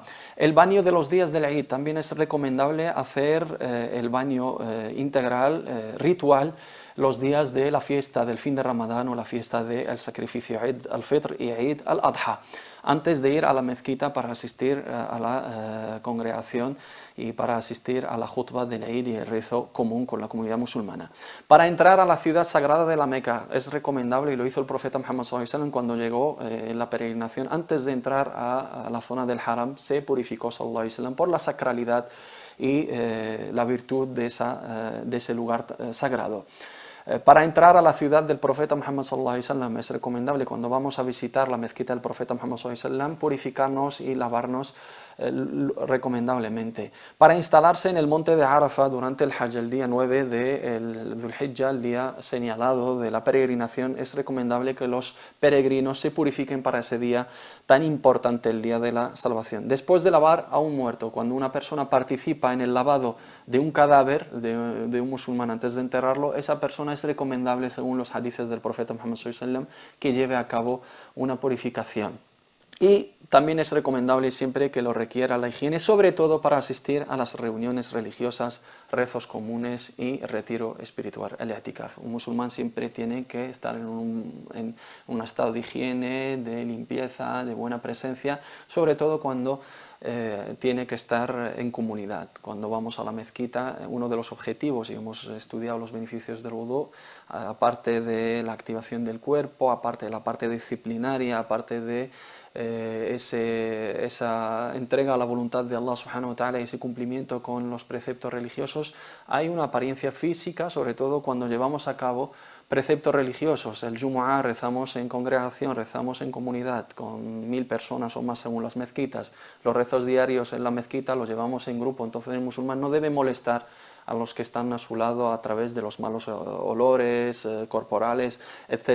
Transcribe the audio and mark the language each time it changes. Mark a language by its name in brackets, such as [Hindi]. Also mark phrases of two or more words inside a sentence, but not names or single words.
[Spanish] El baño de los días del Eid, también es recomendable hacer el baño integral, ritual, los días de la fiesta del fin de Ramadán o la fiesta del sacrificio Eid al-Fitr y Eid al-Adha, antes de ir a la mezquita para asistir a la congregación y para asistir a la jutba del Eid y el rezo común con la comunidad musulmana. Para entrar a la ciudad sagrada de la Meca es recomendable, y lo hizo el profeta Muhammad [Arabic] صلى الله عليه وسلم [Spanish] cuando llegó en la peregrinación, antes de entrar a la zona del haram, se purificó [Arabic] صلى الله عليه وسلم [Spanish] por la sacralidad y la virtud de ese lugar sagrado. Para entrar a la ciudad del profeta Muhammad [Arabic] صلى الله عليه وسلم [Spanish] es recomendable, cuando vamos a visitar la mezquita del profeta Muhammad [Arabic] صلى الله عليه وسلم, [Spanish] purificarnos y lavarnos recomendablemente. Para instalarse en el monte de Arafat durante el Hajj, el día 9 del Dhul Hijjah, el día señalado de la peregrinación, es recomendable que los peregrinos se purifiquen para ese día tan importante, el día de la salvación. Después de lavar a un muerto, cuando una persona participa en el lavado de un cadáver de un musulmán antes de enterrarlo, esa persona es recomendable, según los hadices del profeta Muhammad [Arabic] صلى الله عليه وسلم, [Spanish] que lleve a cabo una purificación. Y también es recomendable siempre que lo requiera la higiene, sobre todo para asistir a las reuniones religiosas, rezos comunes y retiro espiritual, el i'tikaf. Un musulmán siempre tiene que estar en un estado de higiene, de limpieza, de buena presencia, sobre todo cuando tiene que estar en comunidad. Cuando vamos a la mezquita, uno de los objetivos, y hemos estudiado los beneficios del wudú, aparte de la activación del cuerpo, aparte de la parte disciplinaria, aparte de esa entrega a la voluntad de [Arabic] الله سبحانه وتعالى [Spanish] y ese cumplimiento con los preceptos religiosos, hay una apariencia física, sobre todo cuando llevamos a cabo preceptos religiosos. El Jumu'ah rezamos en congregación, rezamos en comunidad, con 1000 personas o más según las mezquitas. Los rezos diarios en la mezquita los llevamos en grupo, entonces el musulmán no debe molestar a los que están a su lado a través de los malos olores corporales, etc.